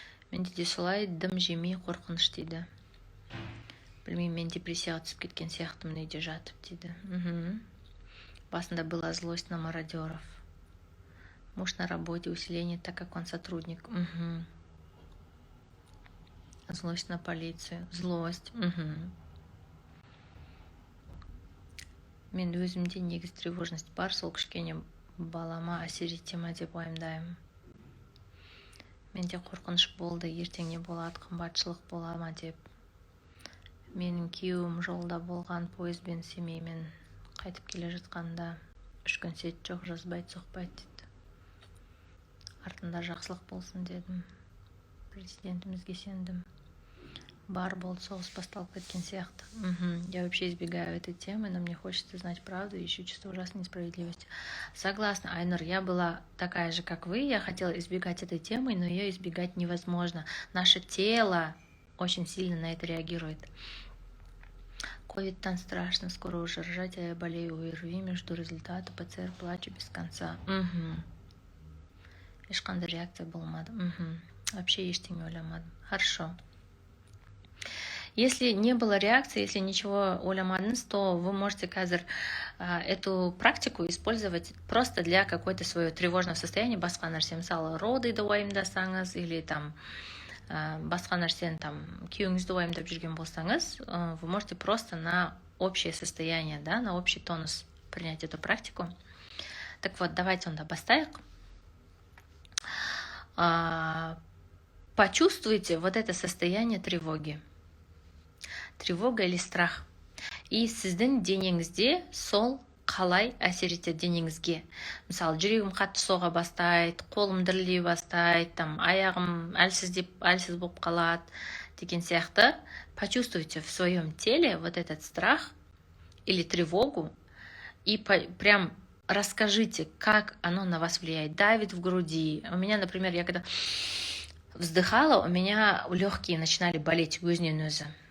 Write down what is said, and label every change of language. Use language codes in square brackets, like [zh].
[kk] Менде де солай дым жемей қорқыныш дейді. Білмеймін, мен депрессияға түсіп кеткен сияқтымын үйде жатып дейді. [ru] Басында была злость на мародеров. Муж на работе, усиление, так как он сотрудник. Злость на полицию. Злость. [kk] Мен өзімде негіз [ru] тревожность [kk] бар, сол кішкене балама әсер ете ма деп уайымдаймын. Менде қорқыныш болды, ертең не болады, қымбатшылық бола ма деп. Менің күйеуім жолда болған пойызбен Семеймен қайтып келе жатқанда 3 күн сет жоқ, жазбайды, соқпайды дейді. Артында жақсылық болсын дедім. Президентімізге сендім. Бар болды, соғыс басталып кеткен сияқты. [ru] Я вообще избегаю этой темы, но мне хочется знать правду и еще чувство ужасной несправедливости. Согласна, Айнур, я была такая же, как вы. Я хотела избегать этой темы, но ее избегать невозможно. Наше тело очень сильно на это реагирует. Ковид-тан страшно, скоро уже рожать, а я болею ОРВИ, жду результата, ПЦР, плачу без конца. [kk] Ешқандай реакция болмады. [ru] Вообще [kk] ештеңе ойламадым. [ru] Хорошо. Если не было реакции, если ничего [kk] ойламадыңыз, [ru] то вы можете [kk] қазір [ru] эту практику использовать просто для какой-то своего тревожного состояния. [kk] Басқа нәрсе, мысалы, родыды уайымдасаңыз, [ru] или [kk] там басқа нәрсені там күйеуіңізді уайымдап жүрген болсаңыз, [ru] вы можете просто на общее состояние, да, на общий тонус принять эту практику. Так вот, давайте [kk] онда бастайық. [ru] Почувствуйте вот это состояние тревоги. Тревога или страх. [kk] И сіздің денеңізде сол қалай әсер етеді денеңізге. Мысалы, жүрегім қатты соға бастайды, қолым дірілдей бастайды, там, аяғым әлсіз болып қалады, деген сияқты. [ru] Почувствуйте в своем теле вот этот страх или тревогу и прям расскажите, как оно на вас влияет. Давит в груди. У меня, например, я когда вздыхала, у меня легкие начинали болеть, [kk] өзінен өзі.